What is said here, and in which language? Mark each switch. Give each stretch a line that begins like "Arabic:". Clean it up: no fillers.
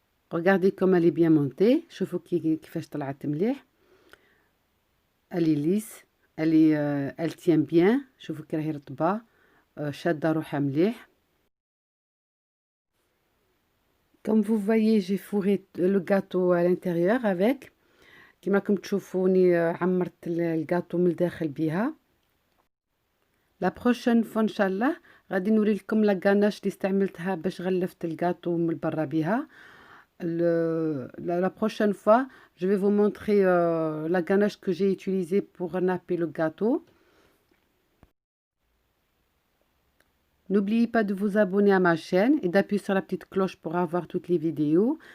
French: Regardez comme elle est bien montée.
Arabic: شوفوا كيفاش طلعت مليح.
French: Elle est lisse. elle tient bien.
Arabic: شوفوا كي راهي رطبة شادة روحها مليح.
French: Comme vous voyez, j'ai fourré le gâteau à l'intérieur avec.
Arabic: كما راكم تشوفوني عمرت الجاتو من الداخل بها.
French: لا بروشين فوا
Arabic: ان شاء الله غادي نوري لكم لا غاناش اللي استعملتها باش غلفت الجاتو من برا بها.
French: La prochaine fois, je vais vous montrer la ganache que j'ai utilisée pour napper le gâteau. N'oubliez pas de vous abonner à ma chaîne et d'appuyer sur la petite cloche pour avoir toutes les vidéos.